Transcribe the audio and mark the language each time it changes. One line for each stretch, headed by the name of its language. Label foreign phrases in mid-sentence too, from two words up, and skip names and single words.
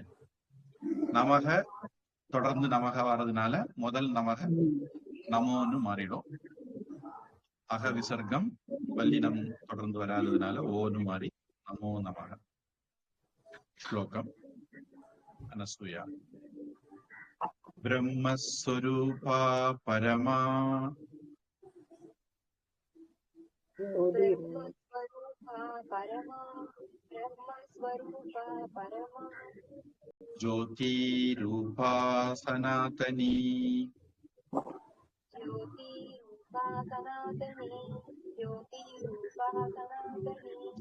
Tamil: நமக தொடர்ந்து நமக வர்றதுனால முதல் நமக நமோன்னு மாறிடும். அக விசர்க்கம் வல்லினம் தொடர்ந்து வராததுனால ஓன்னு மாறி நமோ நமக. ஸ்லோகம் அனசூயா.
Sanskrit: ब्रह्मस्वरूपा परमा ब्रह्मस्वरूपा परमा ब्रह्मस्वरूपा परमा ज्योतिरूपा सनातनी ज्योतिरूपा सनातनी ज्योतिरूपा सनातनी